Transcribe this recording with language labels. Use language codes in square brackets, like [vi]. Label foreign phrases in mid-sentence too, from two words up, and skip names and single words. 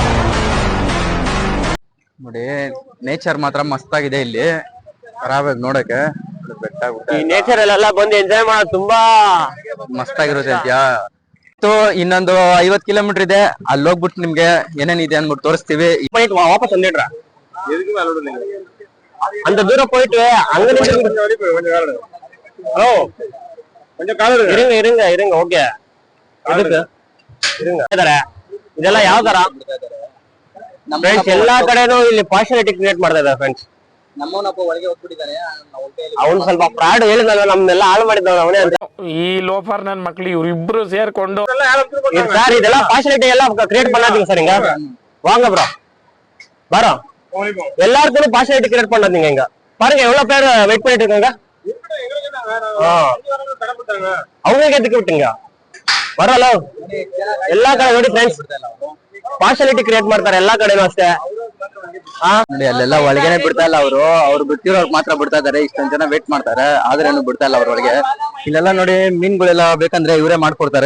[kn] ನೋಡಿ. ನೇಚರ್ ಮಾತ್ರ ಮಸ್ತಾಗಿದೆ ಇಲ್ಲಿ, ಖರಾಬಾಗಿ ನೋಡಕ್ಕೆ. ಬೆಟ್ಟ ಈ ನೇಚರ್ ಅಲ್ಲೆಲ್ಲ ಬಂದು ಎಂಜಾಯ್ ಮಾಡೋದು ತುಂಬಾ ಮಸ್ತಾಗಿರುತ್ತೆ ಅಂತ್ಯಾ. ಇನ್ನೊಂದು 50 ಕಿಲೋಮೀಟರ್ ಇದೆ, ಅಲ್ಲಿ ಹೋಗ್ಬಿಟ್ಟು ನಿಮ್ಗೆ ಏನೇನಿದೆ ಅಂದ್ಬಿಟ್ಟು ತೋರಿಸ್ತೀವಿ. [ta] ವಾಪಸ್ வந்துடுறா அந்த தூரம் போயிட்டு அங்க ஹலோ கொஞ்சம் கால் இருங்க இருங்க இருங்க ஓகே இருங்க [kn] ಇದೆಲ್ಲ ಯಾವ ತರ ಫ್ರೆಂಡ್ಸ್? ಎಲ್ಲಾ ಕಡೆನೂ ಇಲ್ಲಿ ಪಾರ್ಶಾಲಿಟಿ ಕ್ರಿಯೇಟ್ ಮಾಡ್ತಾ ಇದ್ದಾರೆ ಫ್ರೆಂಡ್ಸ್. ನಮ್ಮನಪ್ಪ ಒಳಗೆ ಹೋಗ್ಬಿಟ್ಟಿದ್ದಾನೆ. ಅವ್ನು ಸ್ವಲ್ಪ ಫ್ರಾಡ್ ಹೇಳಿದ್ನಲ್ಲ, ನಮ್ನೆಲ್ಲ ಹಾಳು ಮಾಡಿದ್ದವ ಅವನೇ ಅಂತ. ಈ ಲೋಫರ್ ನನ್ ಮಕ್ಳು ಇವ್ರಿಬ್ರು ಸೇರ್ಕೊಂಡು [ta] சார் இதெல்லாம் பாசிலிட்டி எல்லாம் கிரியேட் பண்ணாதீங்க சார். இங்க வாங்க ப்ரோ, வரோம். எல்லாருக்கும் பாசிலிட்டி கிரியேட் பண்ணாதீங்க. இங்க பாருங்க எவ்வளவு பேர் வெயிட் பண்ணிட்டு இருக்காங்க. அவங்க எதுக்கு விட்டுங்க ಬರಲ್ಲ. [kn] ಎಲ್ಲಾ ಕಡೆ ನೋಡಿ ಫ್ರೆಂಡ್ಸ್, ಪಾರ್ಶಾಲಿಟಿ ಕ್ರಿಯೇಟ್ ಮಾಡ್ತಾರೆ ಎಲ್ಲಾ ಕಡೆನೂ ಅಷ್ಟೇ. ನೋಡಿ ಅಲ್ಲೆಲ್ಲ ಒಳಗೇನೆ ಬಿಡ್ತಾ ಇಲ್ಲ ಅವ್ರು ಬಿಟ್ಟಿರೋರ್ ಮಾತ್ರ ಬಿಡ್ತಾ ಇದಾರೆ. ಇಷ್ಟೊಂದ್ ಜನ ವೇಟ್ ಮಾಡ್ತಾರೆ, ಆದ್ರೇನು ಬಿಡ್ತಾ ಇಲ್ಲ ಅವ್ರೊಳಗೆ. ಇಲ್ಲೆಲ್ಲ ನೋಡಿ ಮೀನ್ಗಳೆಲ್ಲ ಬೇಕಂದ್ರೆ ಇವರೇ ಮಾಡ್ಕೊಡ್ತಾರೆ.